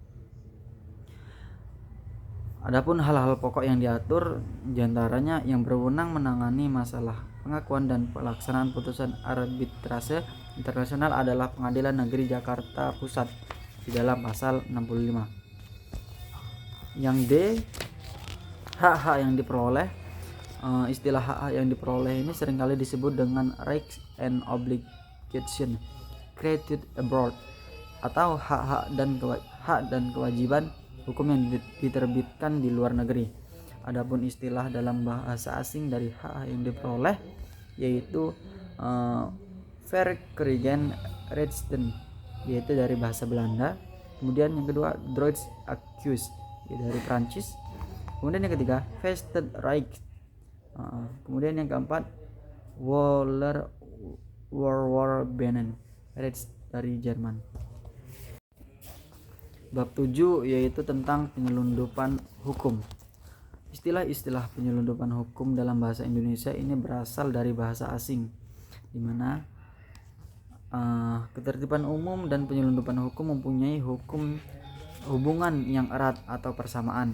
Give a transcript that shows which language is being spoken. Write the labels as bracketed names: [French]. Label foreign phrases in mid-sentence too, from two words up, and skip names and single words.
[Indonesian] Adapun hal-hal pokok yang diatur diantaranya yang berwenang menangani masalah pengakuan dan pelaksanaan putusan arbitrase internasional adalah Pengadilan Negeri Jakarta Pusat di dalam pasal 65. Yang D, hak-hak yang diperoleh. Istilah hak-hak yang diperoleh ini seringkali disebut dengan [English] rights and obligation created abroad, [Indonesian] atau hak dan kewajiban hukum yang diterbitkan di luar negeri. Adapun istilah dalam bahasa asing dari hak yang diperoleh yaitu [Dutch] verkregen rechten, [Indonesian] yaitu dari bahasa Belanda. Kemudian yang kedua [French] droits acquis, [Indonesian] dari Prancis. Kemudian yang ketiga [English] vested right. [Indonesian] Kemudian yang keempat [German] Wohlerwortbenen rights [Indonesian] dari Jerman. Bab 7 yaitu tentang penyelundupan hukum. Istilah-istilah penyelundupan hukum dalam bahasa Indonesia ini berasal dari bahasa asing, di mana ketertiban umum dan penyelundupan hukum mempunyai hubungan yang erat atau persamaan.